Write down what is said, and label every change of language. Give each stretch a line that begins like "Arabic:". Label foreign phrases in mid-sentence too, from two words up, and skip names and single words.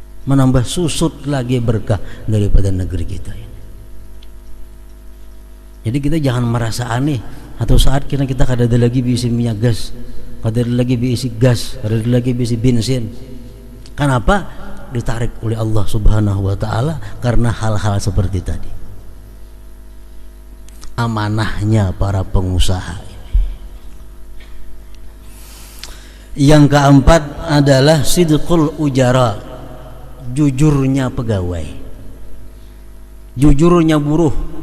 Indonesian: menambah susut lagi berkah daripada negeri kita ini. Jadi kita jangan merasa aneh atau saat kita kada ada lagi diisi minyak gas, kada ada lagi diisi gas, kada ada lagi diisi bensin. Kenapa? Ditarik oleh Allah
Arabic: Subhanahu wa taala
Indonesian: karena hal-hal seperti tadi. Amanahnya para pengusaha ini. Yang keempat adalah
Arabic: sidqul ujara,
Indonesian: jujurnya pegawai, jujurnya buruh.